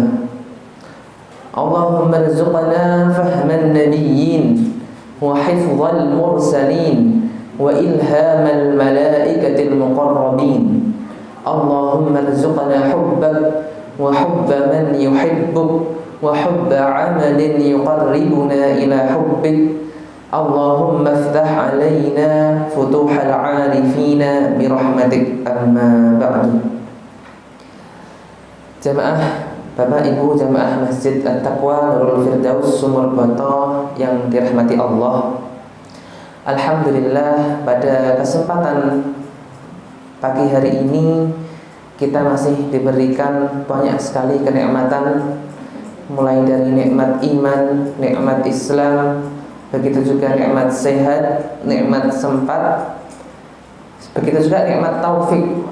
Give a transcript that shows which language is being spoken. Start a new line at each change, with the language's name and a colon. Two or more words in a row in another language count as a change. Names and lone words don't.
Arabic: اللهم ارزقنا فهم النبيين وحفظ المرسلين وإلهام الملائكة المقربين. اللهم ارزقنا حبك وحب من يحبك وحب عمل يقربنا إلى حبك. اللهم افتح علينا فتوح العارفين برحمتك أما بعد.
Indonesian: Jamaah Bapak Ibu jamaah Masjid At-Taqwa Nurul Firdaus Sumur Boto yang dirahmati Allah. Alhamdulillah, pada kesempatan pagi hari ini kita masih diberikan banyak sekali kenikmatan, mulai dari nikmat iman, nikmat Islam, begitu juga nikmat sehat, nikmat sempat, begitu juga nikmat taufik.